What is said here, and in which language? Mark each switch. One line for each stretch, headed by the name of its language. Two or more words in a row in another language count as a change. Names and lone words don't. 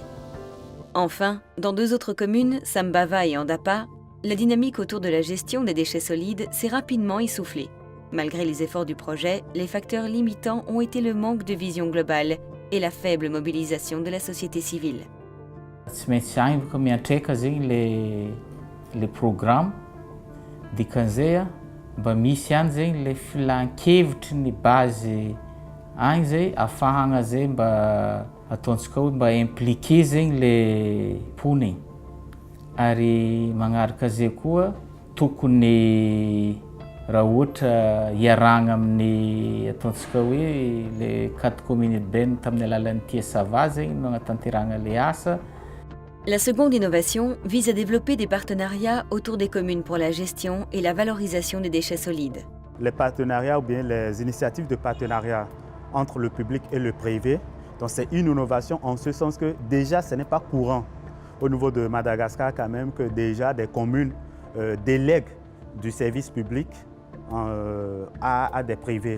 French: Enfin, dans 2 autres communes, Sambava et Andapa, la dynamique autour de la gestion des déchets solides s'est rapidement essoufflée. Malgré les efforts du projet, les facteurs limitants ont été le manque de vision globale et la faible mobilisation de la société civile.
Malagasy: Tsy maintsy agny baka miantraika zegny le programme dikan'izay mba misy ihany zegny le filan-kevitry ny base agny zay ahafahagna zay mba ataontsika hoe mba impliqué zegny le poney. Ary magnaraka zay koa tokony raha ohatra iaragna amin'ny ataontsika hoe le 4
French: communes urbaines
Malagasy: tamin'ny alalan'ny Tiasava zegny no agnatanteragna le asa.
French: La seconde innovation vise à développer des partenariats autour des communes pour la gestion et la valorisation des déchets solides. Les partenariats ou bien les initiatives de partenariat entre le public et le privé, donc c'est une innovation en ce sens que déjà ce n'est pas courant au niveau de Madagascar quand même que déjà des communes délèguent du service public à des privés.